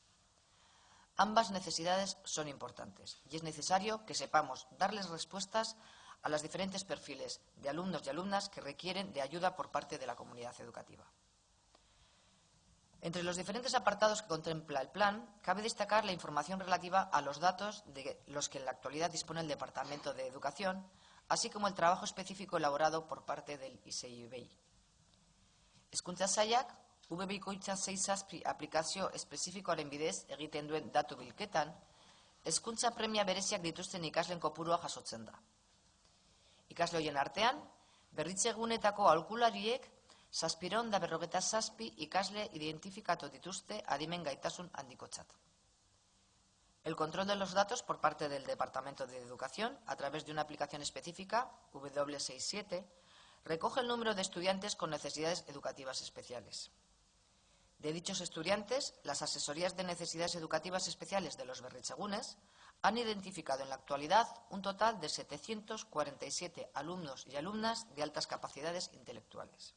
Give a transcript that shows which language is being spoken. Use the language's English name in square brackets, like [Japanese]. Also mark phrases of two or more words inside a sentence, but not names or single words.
[Spanish] Ambas necesidades son importantes y es necesario que sepamos darles respuestas a los diferentes perfiles de alumnos y alumnas que requieren de ayuda por parte de la comunidad educativa. Entre los diferentes apartados que contempla el plan, cabe destacar la información relativa a los datos de los que en la actualidad dispone el Departamento de Educación, así como el trabajo específico elaborado por parte del ICEIBEI. [Basque] Hezkuntza Sailak, UB-bikoitza 6 aplikazio espezifikoaren bidez egiten duen datu bilketan, hezkuntza premia bereziak dituzten ikasleen kopurua jasotzen da. Ikasle horien artean, berritzegunetako aholkulariek 757 ikasle identifikatu dituzte adimen gaitasun handikotzat. [Spanish] El control de los datos por parte del Departamento de Educación, a través de una aplicación específica, W67, recoge el número de estudiantes con necesidades educativas especiales. De dichos estudiantes, las asesorías de necesidades educativas especiales de los berritzegunes han identificado en la actualidad un total de 747 alumnos y alumnas de altas capacidades intelectuales.